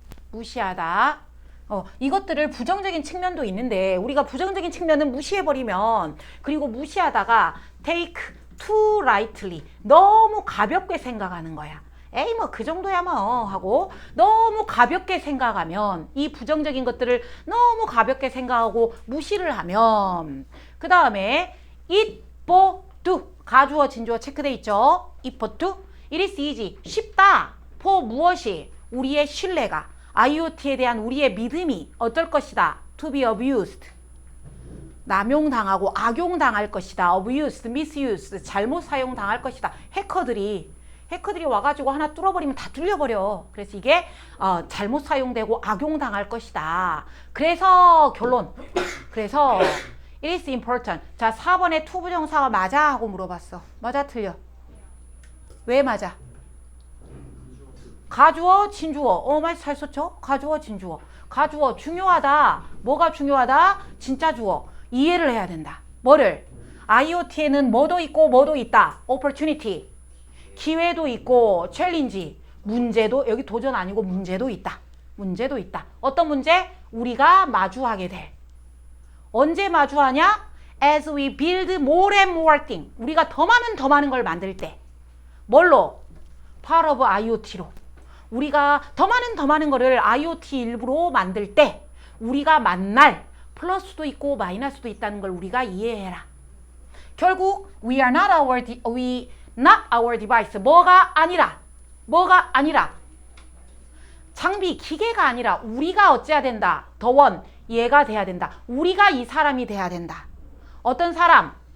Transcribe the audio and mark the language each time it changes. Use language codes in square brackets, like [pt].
[ko] 무시하다. 이것들을 부정적인 측면도 있는데 우리가 부정적인 측면은 무시해버리면, 그리고 무시하다가 [en] take too lightly, [ko] 너무 가볍게 생각하는 거야. 에이 뭐 그 정도야 뭐 하고 너무 가볍게 생각하면, 이 부정적인 것들을 너무 가볍게 생각하고 무시를 하면, 그 다음에 [en] it for do, [ko] 가주어 진주어 체크돼 있죠. [en] it for do, it is easy, [ko] 쉽다. for 무엇이? 우리의 신뢰가, IoT에 대한 우리의 믿음이 어떨 것이다? [en] to be abused, [ko] 남용당하고 악용당할 것이다. [en] abused, misused, [ko] 잘못 사용당할 것이다. 해커들이 와가지고 하나 뚫어버리면 다 뚫려버려. 그래서 이게 잘못 사용되고 악용당할 것이다. 그래서 결론, 그래서 [en] it is important. [ko] 자, 4번에 to 부정사가 맞아? 하고 물어봤어. 맞아 틀려? 왜 맞아? 가주어 진주어. 말 잘 썼죠? 가주어 진주어. 가주어 중요하다. 뭐가 중요하다? 진짜 주어. 이해를 해야 된다. 뭐를? IoT에는 뭐도 있고 뭐도 있다. opportunity, 기회도 있고 챌린지, 문제도, 여기 도전 아니고 문제도 있다. 어떤 문제? 우리가 마주하게 돼. 언제 마주하냐? [en] As we build more and more things. [ko] 우리가 더 많은 걸 만들 때. 뭘로? [en] Part of IoT [ko] 로. 우리가 더 많은 거를 IoT 일부로 만들 때 우리가 만날 플러스도 있고 마이너스도 있다는 걸 우리가 이해해라. 결국 [en] we not our device. [ko] 뭐가 아니라 장비, 기계가 아니라 우리가 어찌해야 된다? the one, 얘가 돼야 된다. 우리가 이 사람이 돼야 된다. 어떤 사람?